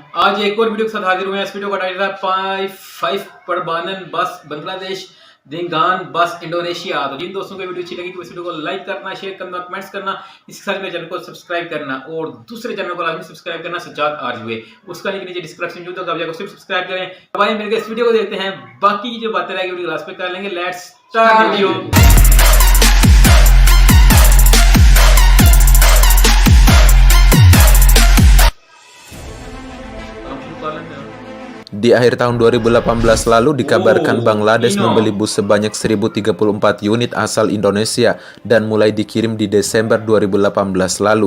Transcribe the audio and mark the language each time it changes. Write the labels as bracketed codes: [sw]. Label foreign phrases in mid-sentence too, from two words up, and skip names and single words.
[hi] आज एक और वीडियो के साथ हाजिर हुए हैं। इस वीडियो का टाइटल है 5 [id] parbanan bus Bangladesh dingan bus Indonesia. [hi] तो जिन दोस्तों को वीडियो अच्छी लगी तो इस वीडियो को लाइक करना, शेयर करना, कमेंट्स करना, इसके साथ मेरे चैनल को सब्सक्राइब करना और दूसरे चैनल को लाजमी सब्सक्राइब करना, सज्जाद आरजुए। उसका लिंक नीचे डिस्क्रिप्शन में होगा, आप जाकर सिर्फ सब्सक्राइब करें। अब आइए मिलकर इस वीडियो को देखते हैं। बाकी की जो बातें रहेगी वीडियो क्लास पे कर लेंगे। [en] let's start video. [id] Di akhir tahun 2018 lalu dikabarkan Bangladesh membeli bus sebanyak 1034 unit asal Indonesia dan mulai dikirim di Desember 2018 lalu.